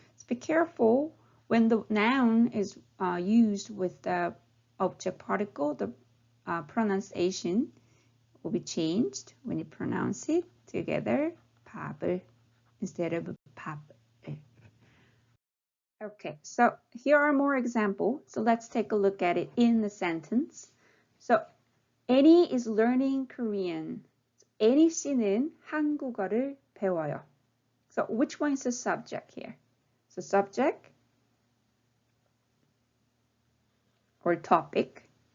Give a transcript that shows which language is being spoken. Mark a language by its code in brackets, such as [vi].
[en] So be careful when the noun is used with the object particle, the pronunciation will be changed when you pronounce it together, [ko] 밥을 [en] instead of 밥을. Okay, so here are more examples. So let's take a look at it in the sentence. So Annie is learning Korean. [ko] Annie 씨는 한국어를 배워요. [en] So which one is the subject here? So subject or topic.